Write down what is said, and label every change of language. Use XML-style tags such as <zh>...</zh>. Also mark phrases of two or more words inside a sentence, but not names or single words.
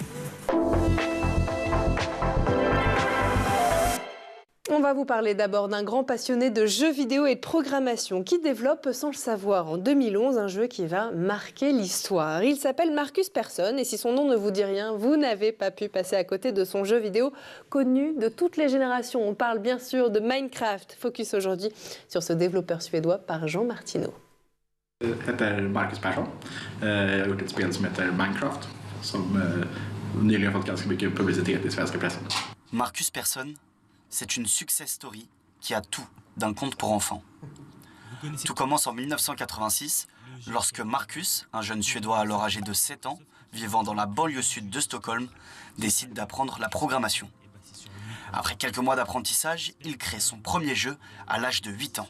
<fr>On va vous parler d'abord d'un grand passionné de jeux vidéo et de programmation qui développe sans le savoir en 2011 un jeu qui va marquer l'histoire. Il s'appelle Marcus Persson et si son nom ne vous dit rien, vous n'avez pas pu passer à côté de son jeu vidéo connu de toutes les générations. On parle bien sûr de Minecraft. Focus aujourd'hui sur ce développeur suédois par Jean Martineau.</fr> <sv>Jag heter Marcus Persson. Jag har gjort ett spel som heter Minecraft som nyligen fått ganska mycket publicitet i svenska pressen.</sv> <fr>Marcus Persson, c'est une</fr> <en>success story</en> <fr>qui a tout d'un conte pour enfants. Tout commence en 1986, lorsque Marcus, un jeune Suédois alors âgé de 7 ans, vivant dans la banlieue sud de Stockholm, décide d'apprendre la programmation. Après quelques mois d'apprentissage, il crée son premier jeu à l'âge de 8 ans.</fr>